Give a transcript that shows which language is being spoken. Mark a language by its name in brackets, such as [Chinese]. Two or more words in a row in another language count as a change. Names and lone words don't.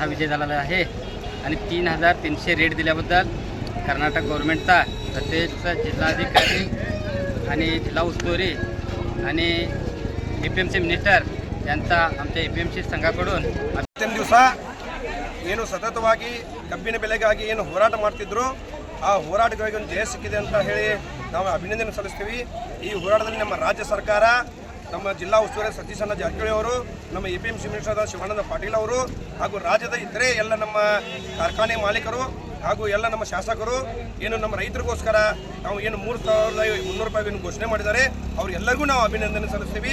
[Marathi] विजय झालेला आहे आणि 3,300 रेट दिल्याबद्दल कर्नाटक गव्हर्नमेंटचा तसेच जिल्हाधिकारी आणि जिल्हा उस्तुवारी आणि APMC मिनिस्टर यांचा आमच्या APMC ಸಂಘकडून [Kannada] ಇವತ್ತಿನ ದಿವಸ ಏನು ಸತತವಾಗಿ ಕಬ್ಬಿನ ಬೆಲೆಗಾಗಿ ಏನು ಹೋರಾಟ ಮಾಡ್ತಿದ್ರು ಆ ಹೋರಾಟಗಳಿಗೆ ಒಂದು ಜಯ ಸಿಕ್ಕಿದೆ ಅಂತ ಹೇಳಿ ನಾವು ಅಭಿನಂದನೆ ಸಲ್ಲಿಸ್ತೀವಿ. ಈ ಹೋರಾಟದಲ್ಲಿ ನಮ್ಮ ರಾಜ್ಯ ಸರ್ಕಾರ, ನಮ್ಮ ಜಿಲ್ಲಾ ಉಸ್ತುವಾರಿ ಸತೀಶ್ ಅಣ್ಣ ಜಾರಕಿಹೊಳಿ ಅವರು, ನಮ್ಮ APMC ಮಿನಿಸ್ಟರ್ ಶಿವಾನಂದ ಪಾಟೀಲ್ ಅವರು ಹಾಗೂ ರಾಜ್ಯದ ಇತರೆ ಎಲ್ಲ ನಮ್ಮ ಕಾರ್ಖಾನೆ ಮಾಲೀಕರು ಹಾಗೂ ಎಲ್ಲ ನಮ್ಮ ಶಾಸಕರು ಏನು ನಮ್ಮ ರೈತರಿಗೋಸ್ಕರ ನಾವು ಏನು 3,300 ರೂಪಾಯಿಯನ್ನು ಘೋಷಣೆ ಮಾಡಿದ್ದಾರೆ ಅವರಿಗೆಲ್ಲರಿಗೂ ನಾವು ಅಭಿನಂದನೆ ಸಲ್ಲಿಸ್ತೀವಿ.